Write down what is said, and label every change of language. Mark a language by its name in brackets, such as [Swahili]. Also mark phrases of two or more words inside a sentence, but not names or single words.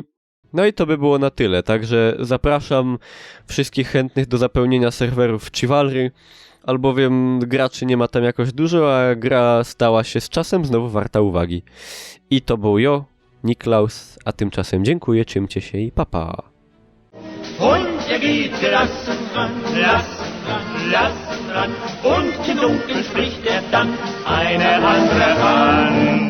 [Polish] No i to by było na tyle, także zapraszam wszystkich chętnych do zapełnienia serwerów Chivalry, albowiem graczy nie ma tam jakoś dużo, a gra stała się z czasem znowu warta uwagi. I to był Niklaus, a tymczasem dziękuję, trzymcie się i papa. [German] Und geht gelassen ran, und im Dunkeln spricht dann eine andere an.